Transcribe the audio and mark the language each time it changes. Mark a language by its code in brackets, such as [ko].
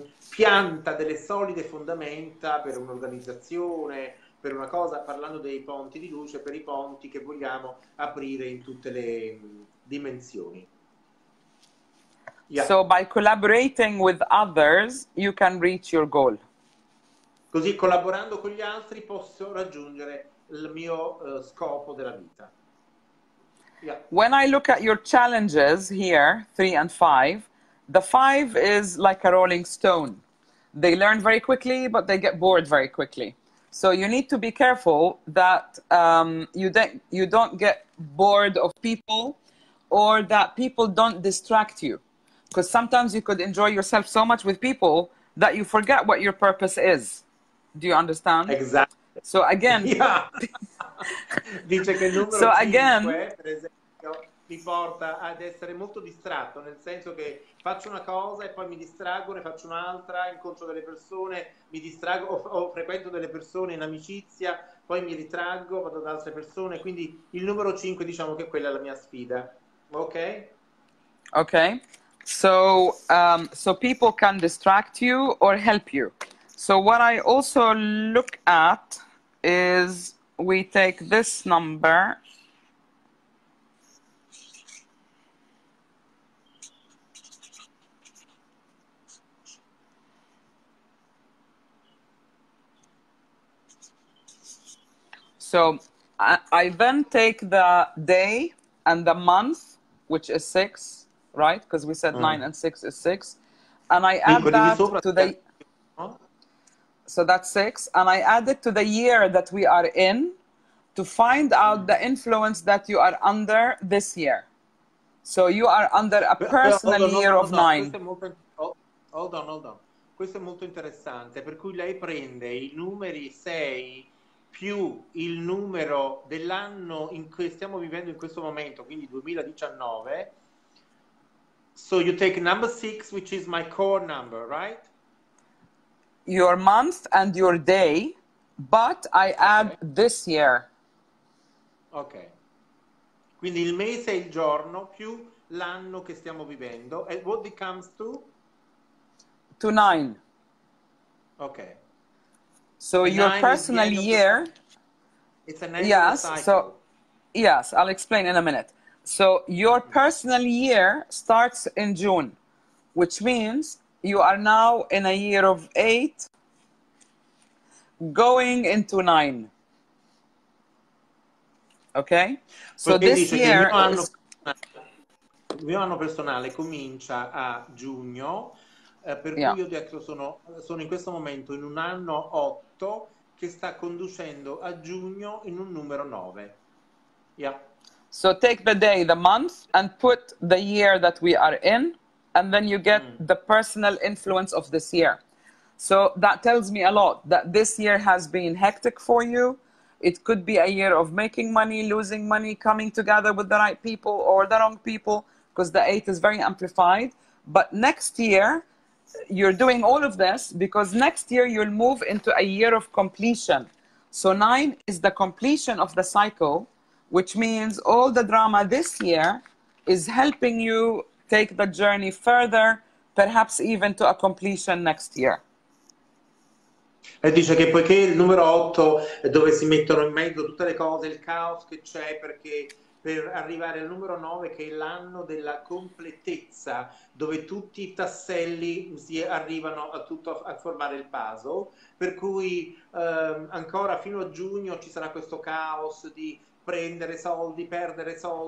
[it] pianta delle solide fondamenta per un'organizzazione, per una cosa, parlando dei ponti di luce, per i ponti che vogliamo aprire in tutte le dimensioni. [en] Yeah. So by collaborating with others, you can reach your goal. [it] Così collaborando con gli altri posso raggiungere il mio scopo della vita. [en] Yeah. When I look at your challenges here, 3 and 5, the 5 is like a rolling stone. They learn very quickly, but they get bored very quickly. So you need to be careful that you don't get bored of people, or that people don't distract you. Because sometimes you could enjoy yourself so much with people that you forget what your purpose is. Do you understand? Exactly. So again... Yeah. [it] Dice che il numero 5, per esempio, mi porta ad essere molto distratto, nel senso che faccio una cosa e poi mi distraggo, ne faccio un'altra, incontro delle persone, mi distraggo, o frequento delle persone in amicizia, poi mi ritraggo, vado ad altre persone, quindi il numero 5 diciamo che quella è la mia sfida. Ok? [en] Okay. So, so people can distract you or help you. So what I also look at is we take this number. So I then take the day and the month, which is 6, right? Because we said 9 and 6 is 6. And I add that to the... So that's 6. And I add it to the year that we are in to find out the influence that you are under this year. So you are under a personal year of 9. Hold on. [it] Questo è molto interessante, per cui lei prende i numeri 6 più il numero dell'anno in cui stiamo vivendo in questo momento, quindi 2019. [en] So you take number 6, which is my core number, right? Your month and your day, but I add this year. Ok. [it] Quindi il mese e il giorno più l'anno che stiamo vivendo. [en] And what it comes to? To 9. Ok. So your personal year... It's an annual cycle. So, yes, I'll explain in a minute. So your personal year starts in June, which means you are now in a year of 8, going into 9. Okay? So this year... [it] Il mio anno personale comincia a giugno, per cui io ho detto sono in questo momento in un anno 8 che sta conducendo a giugno in un numero 9. [en] Yeah. So take the day, the month, and put the year that we are in, and then you get the personal influence of this year. So that tells me a lot, that this year has been hectic for you. It could be a year of making money, losing money, coming together with the right people or the wrong people, because the 8 is very amplified. But next year, you're doing all of this because next year you'll move into a year of completion. So 9 is the completion of the cycle, which means all the drama this year is helping you take the journey further, perhaps even to a completion next year. [it] E dice che poiché il numero 8 è dove si mettono in mezzo tutte le cose, il caos che c'è, perché per arrivare al numero 9, che è l'anno della completezza, dove tutti i tasselli si arrivano a, tutto, a formare il puzzle, per cui ancora fino a giugno ci sarà questo caos di prendere soldi, perdere